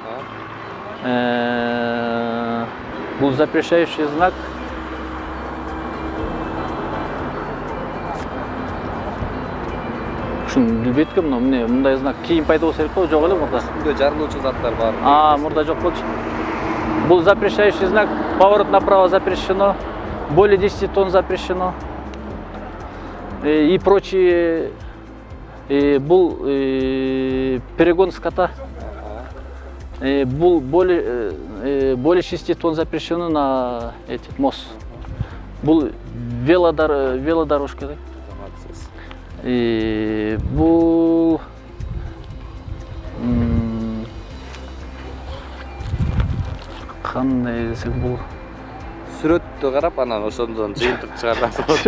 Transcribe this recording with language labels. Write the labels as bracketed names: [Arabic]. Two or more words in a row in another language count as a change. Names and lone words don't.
[Russian] Бул запрещающий знак. [Kyrgyz] Ушуну билбейт экенмин, но эмне мындай знак кийин пайда болсо керек го, жок эле мурда. Үстүндө жарылуучу заттар бар. Мурда жок болчу. [Russian] Бул запрещающий знак, поворот направо запрещено, более 10 тонн запрещено. И прочие. Бул перегон скота. Бул более 6 тонн запрещено на этот мост. [Kyrgyz] Бул велодорожка. Бул кандай десек бул Сүрөттү карап анан ошондон жыйынтык чыгарасыз.